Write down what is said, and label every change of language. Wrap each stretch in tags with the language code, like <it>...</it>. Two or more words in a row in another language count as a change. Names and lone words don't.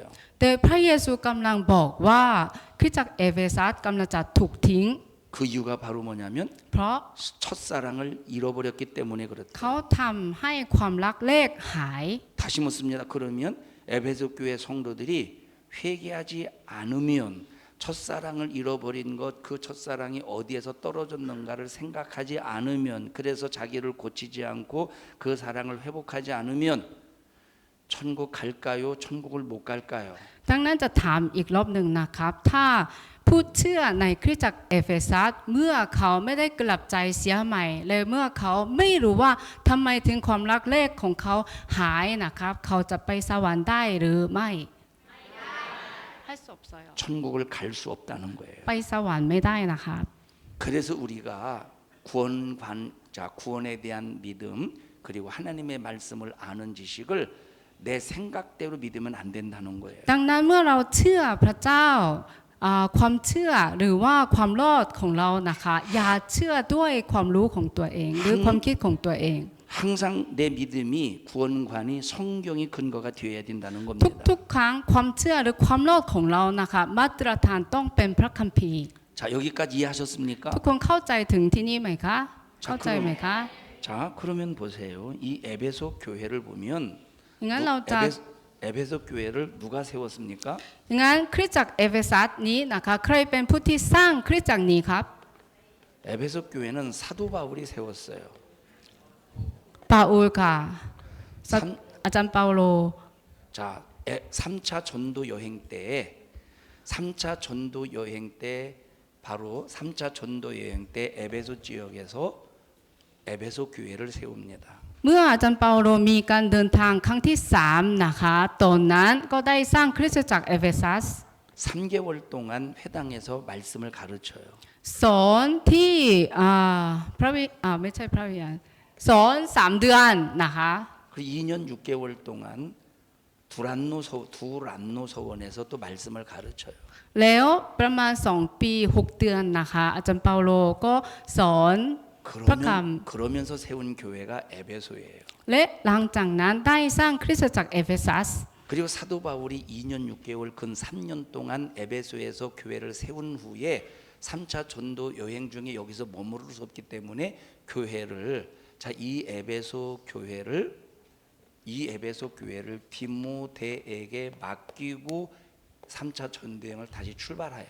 <th>แต่พระเยซูกำลังบอกว่าคริสตจักรเอเฟซัสกำลังจะถูกทิ้ง</th> <ko>그 이유가 바로 뭐냐면</ko> <th>เพราะ</th> <ko>첫사랑을 잃어버렸기 때문에</ko> <th>เขา</th> <ko>그렇대요.</ko> <th>ทำให้ความรักแรกหาย</th> <ko>다시 묻습니다. 그러면 에베소 교회 성도들이 회개하지 않으면 첫사랑을 잃어버린 것, 그 첫사랑이 어디에서 떨어졌는가를 생각하지 않으면, 그래서 자기를 고치지 않고 그 사랑을 회복하지 않으면 천국 갈까요? 천국을 못 갈까요?</ko> <th>ดังนั้นจะถามอีกรอบหนึ่งนะครับถ้าผู้เชื่อในคริสตจักรเอเฟซัสเมื่อเขาไม่ได้กลับใจเสียใหม่และเมื่อเขาไม่รู้ว่าทำไมถึงความรักแรกของเขาหายนะครับเขาจะไปสวรรค์ได้หรือไม่</th> <ko>천국을 갈 수 없다는 거예요.</ko> <th>ไปสวรรค์ไม่ได้นะครับ</th> <ko>그래서 우리가 구원에 대한 믿음, 그리고 하나님의 말씀을 아는 지식을 내 생각대로 믿으면 안 된다는 거예요.</ko> <th>ดังนั้นเมื่อเราเชื่อพระเจ้าความเชื่อหรือว่าความรอดของเรานะคะอย่าเชื่อด้วยความรู้ของตัวเองหรือความคิดของตัวเอง</th> <ko>항상 내 믿음이 구원관이 성경이 근거가 되어야 된다는 겁니다.</ko> <th>ทุกๆครั้งความเชื่อหรือความรอดของเรานะคะมาตรฐานต้องเป็นพระคัมภีร์</th> <ko>자, 여기까지 이해하셨습니까?</ko> <th>ทุกคนเข้าใจถึงที่นี่ไหมคะเข้าใจไหมคะ</th> <ko>자, 그러면 보세요. 이 에베소 교회를 보면</ko> <th>งั้นเราจะ</th> <ko>에베소 교회를 누가 세웠습니까?</ko> <th>งั้นคริสตจักรเอเฟซัสนี้นะคะใครเป็นผู้ที่สร้างคริสตจักรนี้ครับ</th> <ko>에베소 교회는 사도 바울이 세웠어요.</ko> <th>เปาโลค่ะ</th> <ko>삼</ko> <th>อาจารย์เปาโล</th> <ko>자, 3차 전도 여행 때에 3차 전도 여행 때 바로 3차 전도 여행 때 에베소 지역에서 에베소 교회를 세웁니다.</ko> <th>เมื่ออาจารย์เปาโลมีการเดินทางครั้งที่3นะคะตอนนั้นก็ได้สร้างคริสตจักรเอเฟซัส</th> <ko>3개월 동안 회당에서 말씀을 가르쳐요.</ko> <th>สอนที่พระวิไม่ใช่พระวิญญาณสอน3 เดือนนะคะ</th> <ko>그 2년 6개월 동안 두란노 서원에서 또 말씀을 가르쳐요.</ko> <th>แล้วประมาณ2 ปี6 เดือนนะคะอาจารย์เปาโลก็สอนพระคำ</th> <ko>그러면서 세운 교회가 에베소예요.</ko> <th>และหลังจากนั้นได้สร้างคริสตจักรเอเฟซัส</th> <ko>그리고 사도 바울이 2년 6개월 근 3년 동안 에베소에서 교회를 세운 후에 3차 전도 여행 중에 여기서 머무를 수 없기 때문에 이 에베소 교회를 디모데에게 맡기고 3차 전도 여행을 다시 출발해요.</ko>